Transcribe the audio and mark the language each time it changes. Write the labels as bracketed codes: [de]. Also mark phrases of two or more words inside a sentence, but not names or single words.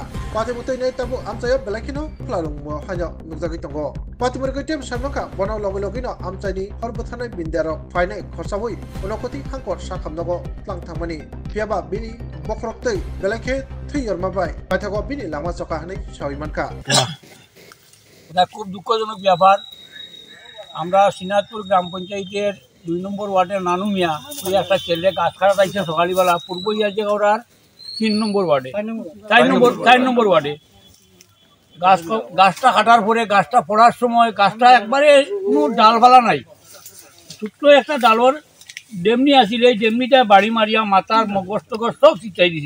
[trp] Patim utai nai tabu amcayo belakino pelalung mo hanya nukjagi tongo. Patim berketim samaka bono logi amcani horbathanai bindaro fainai khorsaboi unokoti hangkor sakamnago tlang thangmani piaba bini bokroktei belakhe thuyor mabai pathago bini lama choka hanai sawimanka [bn] এটা খুব দুঃখজনক ব্যাপার। আমরা সিনাতপুর গ্রাম পঞ্চায়েতের 2 নম্বর ওয়ার্ডের নানু মিয়া ওই একটা ছেলে গাছ কাটা আইছে সকালবেলা পূর্ব ইয়াজে গড়ার 3 নম্বর ওয়ার্ডে 4 নম্বর ওয়ার্ডে গাছটা কাটার পরে গাছটা পড়ার সময় গাছটা একবারে কোনো ডালপালা নাই, ছোট্ট একটা ডালর ডেমনি আসিল, এই ডেমনিটা বাড়ি মারিয়া মাথার মগজ টগজ সব ছিটাই দিছে।